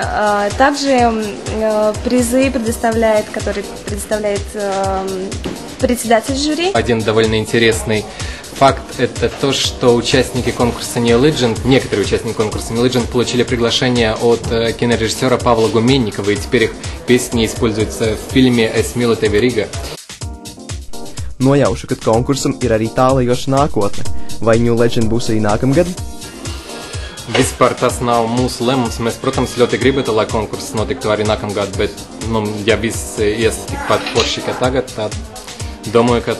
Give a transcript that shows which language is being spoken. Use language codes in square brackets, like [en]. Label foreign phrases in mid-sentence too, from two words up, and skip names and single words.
[ru] Также призы которые предоставляет председатель жюри. Один довольно интересный факт – это то, что участники конкурса New Legend, некоторые участники конкурса New Legend получили приглашение от кинорежиссера Павла Гуменникова, и теперь их песни используются в фильме «Es mīlu tevi Riga». [lv] Nojaušu, ka konkursam ir arī tālajoša nākotne. Vai New Legend būs arī nākamgad? Vispār tas nav mūsu lēmums. Mēs, protams, ļoti gribētu, lai konkurss notiktu arī nākamgad, bet, ja viss ies tikpat forši kā tagad, tad domāju, ka...